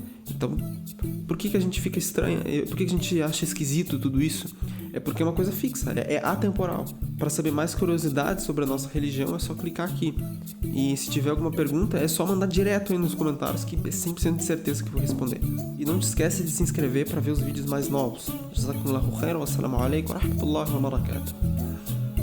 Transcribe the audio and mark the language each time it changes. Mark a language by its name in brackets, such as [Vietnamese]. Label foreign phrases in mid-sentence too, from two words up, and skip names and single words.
[Portuguese] Então, por que a gente fica estranha? Por que a gente acha esquisito tudo isso? É porque é uma coisa fixa, é atemporal. Para saber mais curiosidades sobre a nossa religião, é só clicar aqui. E se tiver alguma pergunta, é só mandar direto aí nos comentários, que é 100% de certeza que eu vou responder. E não te esquece de se inscrever para ver os vídeos mais novos. [Arabic] جزاكم الله خيرا، والسلام عليكم ورحمة الله وبركاته.